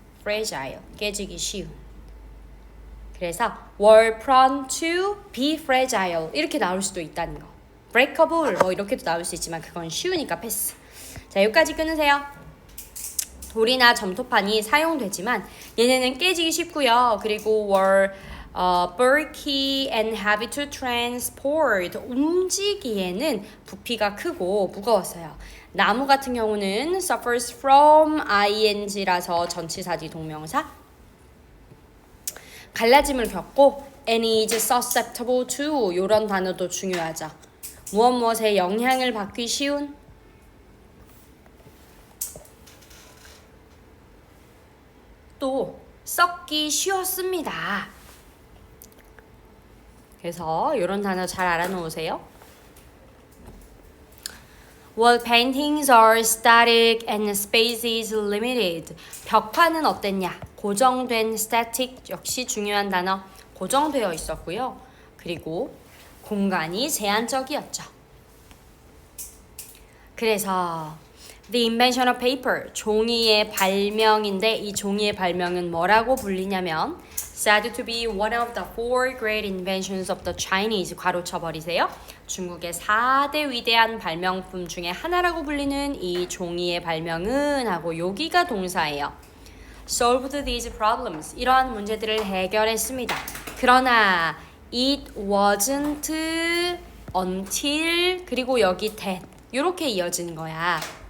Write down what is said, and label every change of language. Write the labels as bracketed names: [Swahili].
[Korean] fragile, 깨지기 쉬운. 그래서 [English] were prone to be fragile [Korean] 이렇게 나올 수도 있다는 거. breakable 뭐 이렇게도 나올 수 있지만 그건 쉬우니까 패스. 자, 여기까지 끊으세요. 돌이나 점토판이 사용되지만 얘네는 깨지기 쉽고요. 그리고 [English] were bulky and heavy to transport. [Korean] 움직이기에는 부피가 크고 무거웠어요. 나무 같은 경우는 [English] suffers from ing [Korean] 라서 전치사지 동명사. 갈라짐을 겪고 [English] and is susceptible to [Korean] 이런 단어도 중요하죠. 무엇에 영향을 받기 쉬운. 또 썩기 쉬웠습니다. 그래서 이런 단어 잘 알아놓으세요. [English] Wall paintings are static and space is limited. [Korean] 벽화는 어땠냐? 고정된 static 역시 중요한 단어. 고정되어 있었고요. 그리고 공간이 제한적이었죠. 그래서 [English] The invention of paper, [Korean] 종이의 발명인데 이 종이의 발명은 뭐라고 불리냐면 [English] said to be one of the four great inventions of the Chinese. [Korean] 괄호쳐 버리세요. 중국의 4대 위대한 발명품 중에 하나라고 불리는 이 종이의 발명은 하고 여기가 동사예요. [English] solved these problems. [Korean] 이러한 문제들을 해결했습니다. 그러나 [English] it wasn't until [Korean] 그리고 여기 that 이렇게 이어지는 거야.